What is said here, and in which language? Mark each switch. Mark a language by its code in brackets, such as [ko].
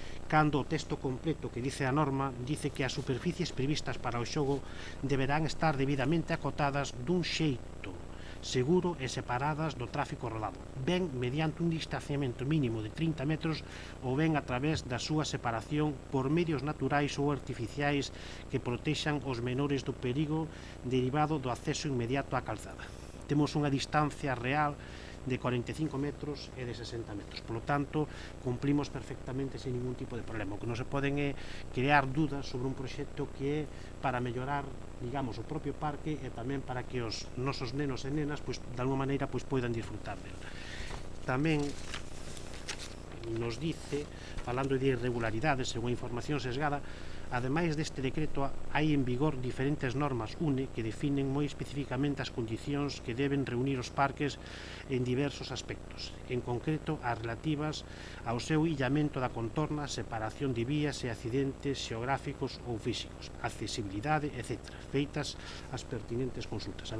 [gl] Cando o texto completo que dice a norma dice que as superficies previstas para o xogo deberán estar debidamente acotadas dun xeito seguro e separadas do tráfico rodado, ben mediante un distanciamento mínimo de 30 metros ou ben a través da súa separación por medios naturais ou artificiais que protexan os menores do perigo derivado do acceso inmediato á calzada. Temos unha distancia real de 45 metros e de 60 metros. [es] Por lo tanto, cumplimos perfectamente sin ningún tipo de problema. [gl] O que non se poden é crear dudas sobre un proxecto que é para mellorar, digamos, o propio parque e tamén para que os nosos nenos e nenas, pois, de alguma maneira, pois, poidan disfrutar del. Tamén nos dice, falando de irregularidades e unha información sesgada, ademais deste decreto hai en vigor diferentes normas UNE que definen moi especificamente as condicións que deben reunir os parques en diversos aspectos, en concreto as relativas ao seu illamento da contorna, separación de vías e accidentes xeográficos ou físicos, accesibilidade, etc., feitas as pertinentes consultas.